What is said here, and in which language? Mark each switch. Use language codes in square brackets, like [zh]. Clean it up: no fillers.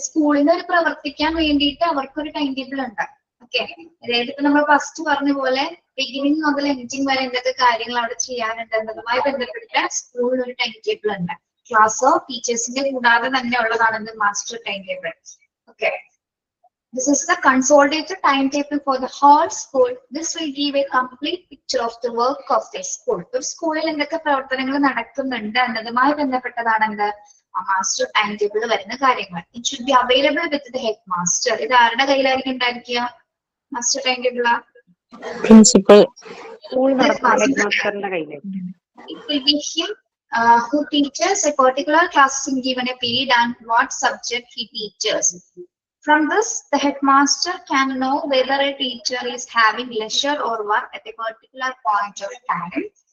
[ml] സ്കൂളിന് ഒരു പ്രവർത്തിക്കാൻ വേണ്ടിയിട്ട് അവർക്കൊരു ടൈം ടേബിൾ ഉണ്ട്. ഓക്കെ, അതായത് ഇപ്പൊ നമ്മൾ ഫസ്റ്റ് പറഞ്ഞ പോലെ ബിഗിനിങ് മുതൽ എൻഡിങ് വരെ എന്തൊക്കെ കാര്യങ്ങൾ അവിടെ ചെയ്യാനുണ്ട് എന്നതുമായി ബന്ധപ്പെട്ട് സ്കൂളിൽ ഒരു ടൈം ടേബിൾ ഉണ്ട്. ക്ലാസ്സോ ടീച്ചേഴ്സിന്റെ കൂടാതെ തന്നെ ഉള്ളതാണ് master time table. [en] Okay, this is the consolidated timetable for the whole school. This will give a complete picture of the work of the school. [ml] ഒരു സ്കൂളിൽ എന്തൊക്കെ പ്രവർത്തനങ്ങൾ നടക്കുന്നുണ്ട് എന്നതുമായി ബന്ധപ്പെട്ടതാണ് എന്ത് മാസ്റ്റർ ടൈം ടേബിൾ വരുന്ന കാര്യങ്ങൾ. [en] It should be available with the head master. [ml] ഇത് ആരുടെ കയ്യിലായിരിക്കും ഉണ്ടായിരിക്കുക? [en] master time table principal [ml] school നടത്തുന്ന ഹെഡ് മാസ്റ്ററിന്റെ കയ്യിലേക്ക്. [en] It will be him who teaches a particular class in given a period and what subject he teaches. From this, the headmaster can know whether a teacher is having leisure or work at a particular point of time.